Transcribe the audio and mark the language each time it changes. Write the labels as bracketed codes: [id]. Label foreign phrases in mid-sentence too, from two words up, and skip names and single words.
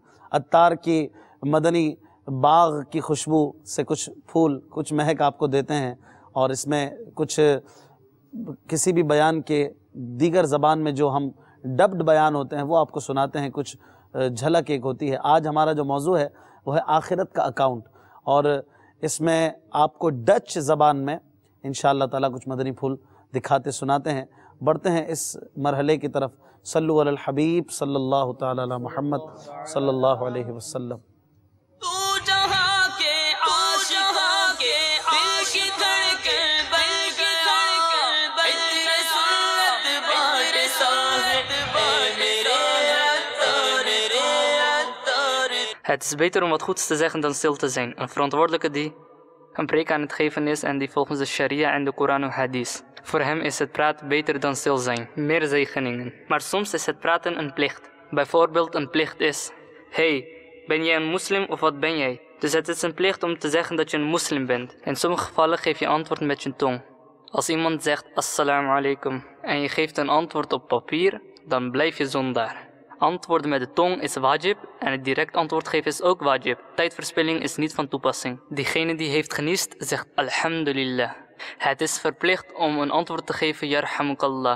[ur] عطار کی مدنی باغ کی خوشبو سے کچھ پھول، کچھ مہک آپ کو دیتے ہیں، اور اس میں کچھ کسی بھی بیان کے دیگر زبان میں جو ہم ڈبڈ بیان ہوتے ہیں وہ آپ کو سناتے ہیں، کچھ جھلک ایک ہوتی ہے. آج ہمارا جو موضوع ہے وہ ہے آخرت کا اکاؤنٹ، اور اس میں آپ کو ڈچ زبان میں [ar] إن شاء الله تعالى [ur] کچھ مدنی پھول دکھاتے سناتے ہیں. بڑھتے ہیں اس مرحلے کی طرف. [ar] صلوا على الحبيب صلى الله تعالى على محمد صلى الله عليه وسلم. [nl] Het is beter om wat goeds te zeggen dan stil te zijn. Een verantwoordelijke die een preek aan het geven is en die volgens de sharia en de Koran en hadith. Voor hem is het praten beter dan stil zijn. Meer zegeningen. Maar soms is het praten een plicht. Bijvoorbeeld een plicht is: hey, ben jij een moslim of wat ben jij? Dus het is een plicht om te zeggen dat je een moslim bent. In sommige gevallen geef je antwoord met je tong. Als iemand zegt [ar] السلام عليكم [nl] en je geeft een antwoord op papier, dan blijf je zondaar. Antwoorden met de tong is wajib en het direct antwoord geven is ook wajib. Tijdverspilling is niet van toepassing. Diegene die heeft geniest zegt alhamdulillah. Het is verplicht om een antwoord te geven, yarhamukallah.